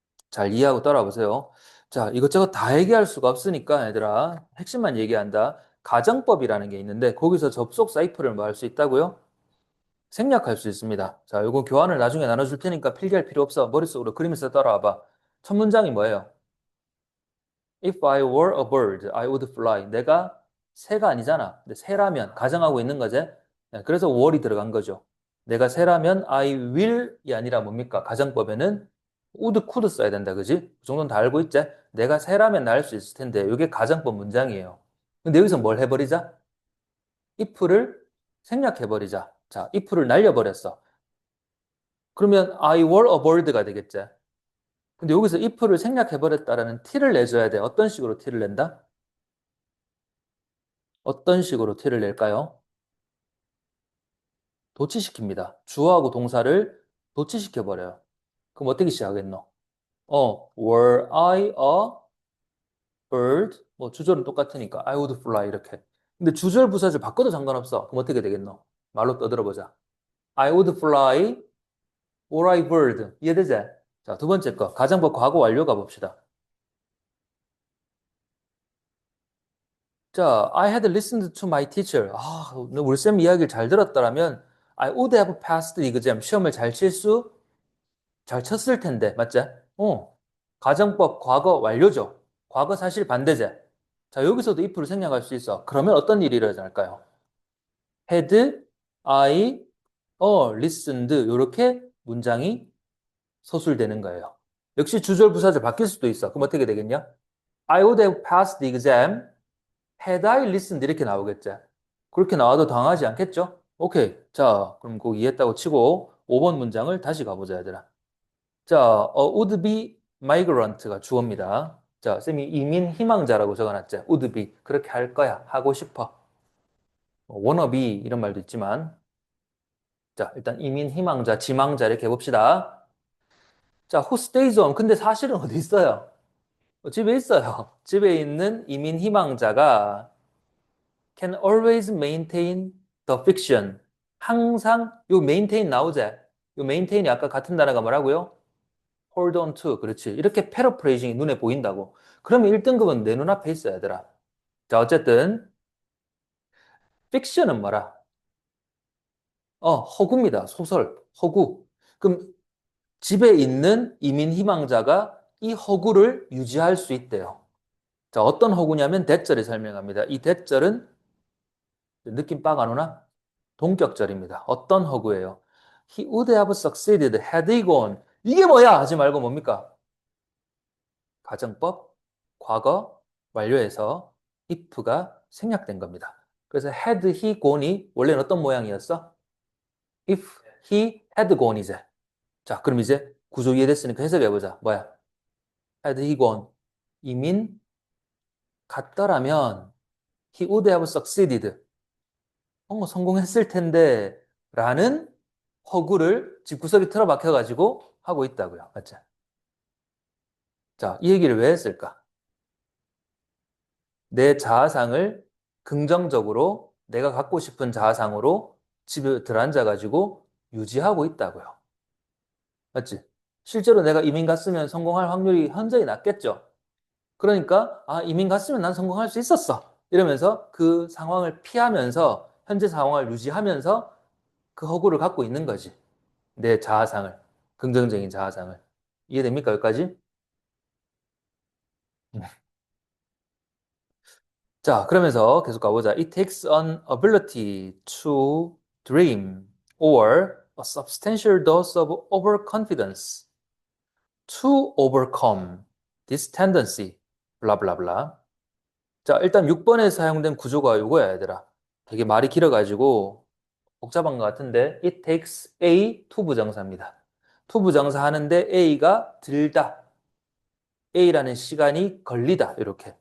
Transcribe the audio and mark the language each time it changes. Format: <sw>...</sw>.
<ko>잘 이해하고 따라보세요. 자, 이것저것 다 얘기할 수가 없으니까 얘들아, 핵심만 얘기한다. 가정법이라는 게 있는데 거기서 접속 사이프를 뭐 할 수 있다고요? 생략할 수 있습니다. 자, 요거 교환을 나중에 나눠줄 테니까 필기할 필요 없어. 머릿속으로 그리면서 따라와봐. 첫 문장이 뭐예요?</ko> <en>If I were a bird, I would fly.</en> <ko>내가 새가 아니잖아. 근데 새라면 가정하고 있는 거지. 네, 그래서 were이 들어간 거죠. 내가 새라면</ko> <en>I will</en> <ko>이 아니라 뭡니까? 가정법에는 would, could 써야 된다. 그지? 그 정도는 다 알고 있지? 내가 새라면 날 수 있을 텐데 이게 가정법 문장이에요. 근데 여기서 뭘 해버리자? if를 생략해버리자. 자, if를 날려버렸어. 그러면</ko> <en>I were a bird</en> <ko>가 되겠지? 근데 여기서 if를 생략해버렸다라는 티를 내줘야 돼. 어떤 식으로 티를 낸다? 어떤 식으로 티를 낼까요? 도치시킵니다. 주어하고 동사를 도치시켜버려요. 그럼 어떻게 시작하겠노?</ko> <en>were I a bird?</en> <ko>뭐 주절은 똑같으니까</ko> <en>I would fly</en> <ko>이렇게. 근데 주절 부사절 바꿔도 상관없어. 그럼 어떻게 되겠노? 말로 떠들어보자.</ko> <en>I would fly or I bird.</en> <ko>이해되지? 자, 두 번째 거. 가정법 과거 완료 가봅시다.</ko> <en>자, I had listened to my teacher.</en> <ko>아, 우리 쌤 이야기를 잘 들었더라면</ko> <en>I would have passed the exam.</en> <ko>시험을 잘 쳤을 텐데. 맞지? 가정법 과거 완료죠. 과거 사실 반대제. 자, 여기서도 if를 생략할 수 있어. 그러면 어떤 일이 일어날까요?</ko> <en>had I listened.</en> <ko>이렇게 문장이 서술되는 거예요. 역시 주절 부사절 바뀔 수도 있어. 그럼 어떻게 되겠냐?</ko> <en>I would have passed the exam had I listened</en> <ko>이렇게 나오겠죠. 그렇게 나와도 당하지 않겠죠? 오케이. 자, 그럼 그 이해했다고 치고 5번 문장을 다시 가보자, 얘들아. 자,</ko> <en>would be migrant</en> <ko>가 주어입니다. 자, 쌤이 이민 희망자라고 적어놨죠. would be. 그렇게 할 거야. 하고 싶어. wanna be 이런 말도 있지만. 자, 일단 이민 희망자, 지망자 이렇게 해봅시다.</ko> <en>자, who stays home.</en> <ko>근데 사실은 어디 있어요? 집에 있어요. 집에 있는 이민 희망자가</ko> <en>can always maintain the fiction.</en> <ko>항상 요 maintain 나오지? 요 maintain이 아까 같은 단어가 뭐라고요?</ko> <en>hold on to.</en> <ko>그렇지. 이렇게 패러프레이징이 눈에 보인다고. 그러면 1등급은 내 눈앞에 있어, 얘들아. 자, 어쨌든 픽션은 뭐라? 허구입니다. 소설, 허구. 그럼 집에 있는 이민 희망자가 이 허구를 유지할 수 있대요. 자, 어떤 허구냐면 대절이 설명합니다. 이 대절은 느낌 빡 안 오나? 동격절입니다. 어떤 허구예요?</ko> <en>He would have succeeded had he gone.</en> <ko>이게 뭐야? 하지 말고 뭡니까? 가정법, 과거, 완료해서 if가 생략된 겁니다. 그래서</ko> <en>had he gone</en> <ko>이 원래는 어떤 모양이었어?</ko> <en>If he had gone</en> <ko>이제. 자, 그럼 이제 구조 이해됐으니까 해석해보자. 뭐야?</ko> <en>Had he gone.</en> <ko>이민 갔더라면</ko> <en>he would have succeeded.</en> <ko>성공했을 텐데 라는 허구를 집구석에 틀어박혀가지고 하고 있다고요. 맞죠? 자, 이 얘기를 왜 했을까? 내 자아상을 긍정적으로 내가 갖고 싶은 자아상으로 집에 들어앉아가지고 유지하고 있다고요. 맞지? 실제로 내가 이민 갔으면 성공할 확률이 현저히 낮겠죠. 그러니까 이민 갔으면 난 성공할 수 있었어. 이러면서 그 상황을 피하면서 현재 상황을 유지하면서 그 허구를 갖고 있는 거지. 내 자아상을. 긍정적인 자아상을. 이해됩니까? 여기까지? 자, 그러면서 계속 가보자.</ko> <en>It takes an ability to dream or a substantial dose of overconfidence to overcome this tendency. 블라블라블라.</en> <ko>자, 일단 6번에 사용된 구조가 이거야, 얘들아. 되게 말이 길어가지고 복잡한 것 같은데</ko> <en>it takes A</en> <ko>투부정사입니다. 투부정사 하는데 A가 들다. A라는 시간이 걸리다. 이렇게.</ko>